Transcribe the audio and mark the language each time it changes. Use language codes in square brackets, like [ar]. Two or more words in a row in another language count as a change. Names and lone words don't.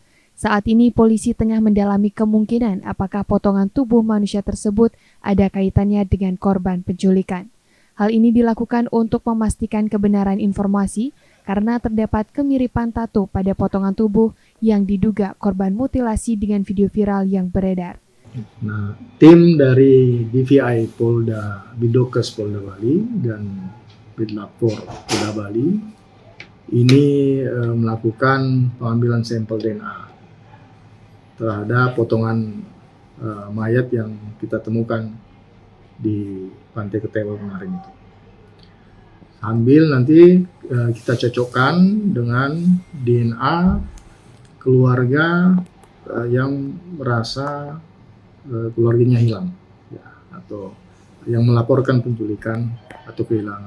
[id] Saat ini polisi tengah mendalami kemungkinan apakah potongan tubuh manusia tersebut ada kaitannya dengan korban penculikan. Hal ini dilakukan untuk memastikan kebenaran informasi karena terdapat kemiripan tato pada potongan tubuh yang diduga korban mutilasi dengan video viral yang beredar. Nah, tim dari DVI Polda Bidokes Polda Bali dan Bidlapor Polda Bali ini melakukan pengambilan sampel DNA terhadap potongan mayat yang kita temukan di Pantai Ketewel kemarin itu. Sambil nanti kita cocokkan dengan DNA keluarga yang merasa keluarganya hilang, ya, atau yang melaporkan penculikan atau kehilangan.